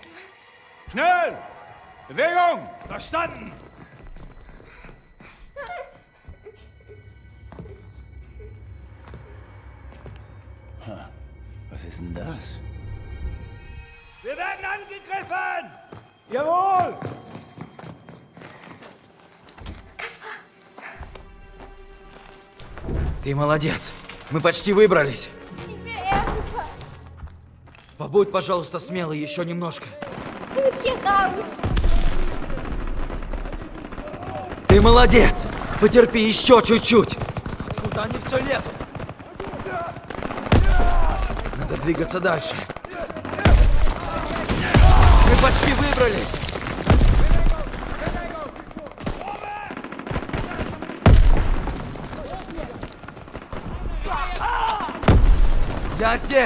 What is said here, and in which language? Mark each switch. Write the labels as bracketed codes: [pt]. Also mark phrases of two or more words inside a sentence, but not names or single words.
[de] Schnell! Bewegung! Verstanden! Was ist denn das? Wir werden angegriffen! Jawohl! [ru] Ты молодец. Мы почти выбрались. Побудь, пожалуйста, смелый еще немножко. [de] Willst hier raus? [ru] Ты молодец. Потерпи еще чуть-чуть. Откуда они все лезут? Надо двигаться дальше. Мы почти выбрались. Я здесь!